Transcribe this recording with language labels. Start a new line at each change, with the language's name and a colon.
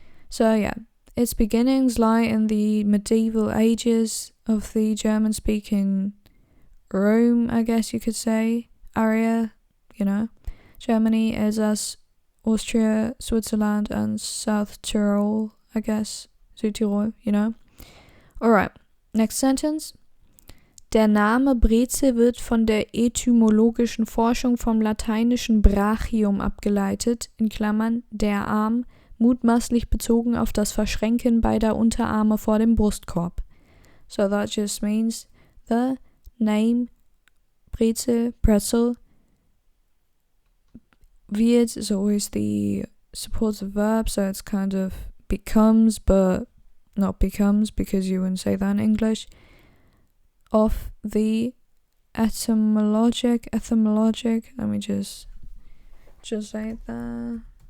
English: So yeah, its beginnings lie in the medieval ages of the German-speaking Rome, I guess you could say, area, Germany, Elsass, Austria, Switzerland, and South Tyrol, I guess, Südtirol, Alright, next sentence.
German: Der Name Brezel wird von der etymologischen Forschung vom lateinischen Brachium abgeleitet, in Klammern der Arm, mutmaßlich bezogen auf das Verschränken beider Unterarme vor dem Brustkorb.
English: So that just means the name Brezel wird is always the supportive verb, so it's kind of becomes, but not becomes because you wouldn't say that in English, of the etymologic, let me just say that.